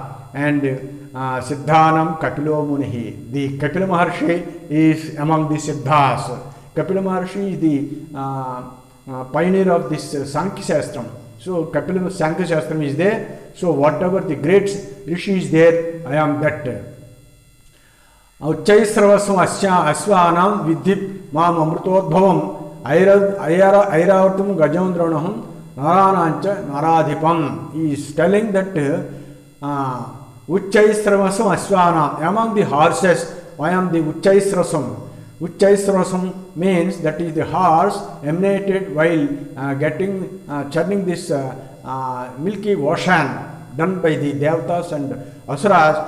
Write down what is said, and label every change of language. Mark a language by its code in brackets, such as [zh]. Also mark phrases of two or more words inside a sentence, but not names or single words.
[sa] And Siddhanam Kapilo Munihi. [en] The Kapila Maharshi is among the Siddhas. Kapila Maharshi is the pioneer of this Sankhya Shastram. So Kapila Sankhya Shastram is there. So whatever the great rishi is there, I am that. [sa] Uchchaisravasam Asvanam Vidhip Mam Amrutodbhavam Airavatam Gajandranaham Naranancha Naradhipam. [en] He is telling that [sa] Uchchaisravasam Asvanam. [en] Among the horses, I am the Uchchaisravasam. Uchchaisravasam means that is the horse emanated while churning this milky ocean done by the Devatas and Asuras.